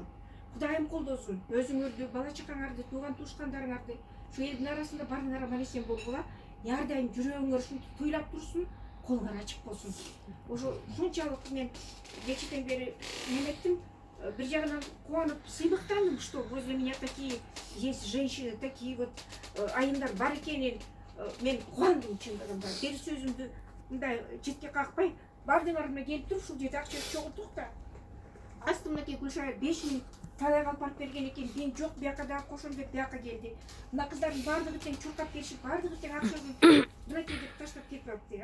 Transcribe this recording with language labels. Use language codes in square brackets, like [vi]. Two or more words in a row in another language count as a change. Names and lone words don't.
[ky] Кудайым колдосун. Өзүңөрдү, бала чакаңарды, тууган туушкандарыңарды, ушу элдин арасында баарыңар аман эсен болгула. Ар дайым жүрөгүңөр ушинтип туйлап турсун, колуңар ачык болсун. Ошо ушунчалык мен кечеден бери эметтим. Bir жагынан кубанып, сыймыктандым, [ru] что возле меня такие есть женщины, такие вот [ky] айымдар бар экенин мен кубандым чындыгында. Бир сөзүмдү мындай четке какпай, бардыңар мына келип туруп, ушул жерде акча чогулттук да. Астымдагы Гүлшара 5 миң талай алып барып берген экен. Мен жок, бияка дагы кошом деп бияка келди. Мына кыздардын баардыгы тең чуркап келишип, баардыгы тең акчаны мынакей деп таштап кетип атты.